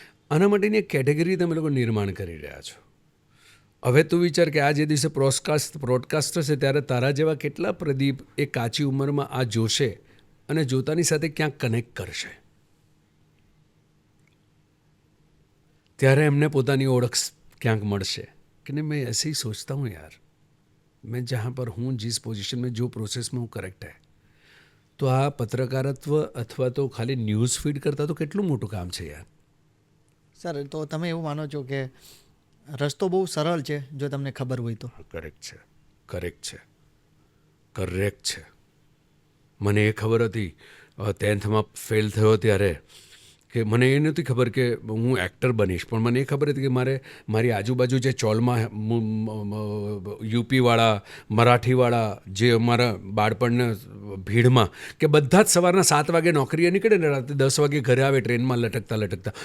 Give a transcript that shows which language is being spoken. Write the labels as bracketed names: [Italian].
[Gujarati] આના માટેની એક કેટેગરી તમે લોકો નિર્માણ કરી રહ્યા છો. હવે તું વિચાર કે આ જે દિવસે બ્રોડકાસ્ટર છે ત્યારે તારા જેવા કેટલા પ્રદીપ એ કાચી ઉંમરમાં આ જોશે અને જોતાની સાથે ક્યાંક કનેક્ટ કરશે. ત્યારે એમને પોતાની ઓળખ ક્યાંક મળશે કે નહીં, [Hindi] મેં ऐसे ही सोचता हूँ यार, मैं जहाँ पर हूँ जिस पोजीशन में जो प्रोसेस में हूँ करेक्ट है. [Gujarati] તો આ પત્રકારત્વ અથવા તો ખાલી ન્યૂઝ ફીડ કરતાં તો કેટલું મોટું કામ છે યાર. સર તો તમે એવું માનો છો કે રસ્તો બહુ સરળ છે જો તમને ખબર હોય તો? કરેક્ટ છે, કરેક્ટ છે, કરેક્ટ છે. મને એ ખબર હતી 10th ફેલ થયો ત્યારે કે મને એ નહોતી ખબર કે હું એક્ટર બનીશ, પણ મને એ ખબર હતી કે મારી આજુબાજુ જે ચોલમાં યુપીવાળા, મરાઠીવાળા જે અમારા બાળપણના ભીડમાં કે બધા જ સવારના 7 વાગે નોકરીએ નીકળે ને રાતે 10 વાગે ઘરે આવે ટ્રેનમાં લટકતા.